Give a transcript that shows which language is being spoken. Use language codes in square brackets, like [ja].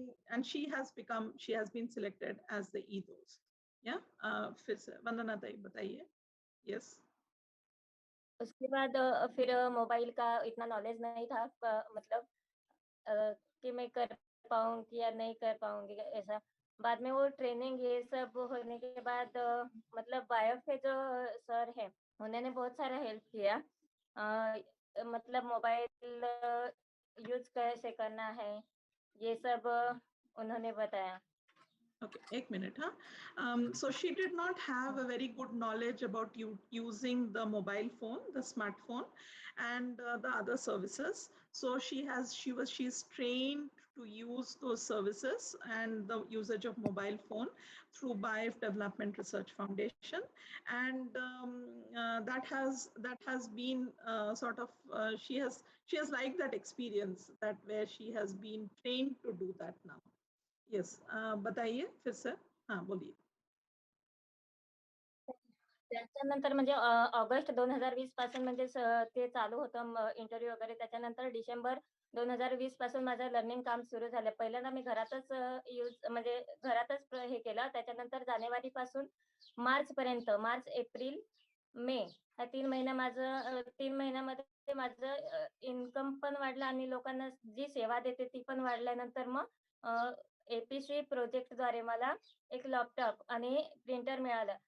[en] And she has been selected as the e-dost. Yeah, Vandana Tai, [hi] bataiye. [en] Yes. [hi] उसके बाद फिर mobile का इतना नॉलेज नहीं था, मतलब कि मैं कर पाऊंगी या नहीं कर पाऊंगी ऐसा. बाद में वो ट्रेनिंग ये सब होने के बाद मतलब बायोफ के जो सर है उन्होंने बहुत सारा हेल्प किया. मतलब मोबाइल यूज कैसे करना है ये सब उन्होंने बताया. [en] Okay, 1 minute. So she did not have a very good knowledge about using the mobile phone, the smartphone, and the other services. So she's trained to use those services and the usage of mobile phone through BIF Development Research Foundation, and that has been sort of she has liked that experience, that where she has been trained to do that now. [hi] Yes, बताइए फिर से. हाँ, बोलिए. [mr] त्याच्यानंतर म्हणजे August 2020 पासून म्हणजे ते चालू होतं इंटरव्ह्यू वगैरे. त्याच्यानंतर डिसेंबर 2020 पासून माझं लर्निंग काम सुरू झालं. पहिल्यांदा मी घरातच म्हणजे घरातच हे केलं. त्याच्यानंतर जानेवारी पासून मार्च पर्यंत, मार्च एप्रिल मे या 3 महिन्यामध्ये माझं इन्कम पण वाढलं आणि लोकांना जी सेवा देते ती पण वाढल्यानंतर मग एपीसी प्रोजेक्टद्वारे मला एक लॅपटॉप आणि प्रिंटर मिळालं.